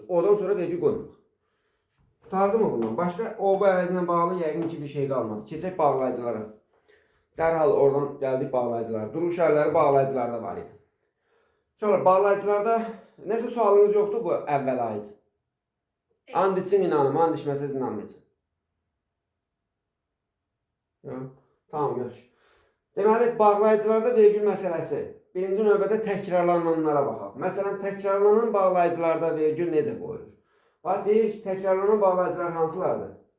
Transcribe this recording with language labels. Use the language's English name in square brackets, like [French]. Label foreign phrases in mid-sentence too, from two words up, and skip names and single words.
[Azerbaijani] Odan sonra vergül qoymuruq. Tutardı mı bundan? Başqa bu əvəzindən bağlı yəqin ki bir şey qalmadı. Keçək bağlayıcılara. Dərhal oradan gəldik bağlayıcılara. Duruq işarələri bağlayıcılarda var idi. Sonra bağlayıcılarda nəsə sualınız yoxdur bu əvvəl aid? And için inanım, and içməsəz inanmayacaq. Tamam, yaxşı. Deməli, bağlayıcılarda vergül məsələsi. Birinci növbədə təkrarlananlara baxaq. Məsələn, təkrarlanan bağlayıcılarda vergül necə qoyulur? Bax, deyir ki, təkrarlanan bağlayıcılar hansılardır?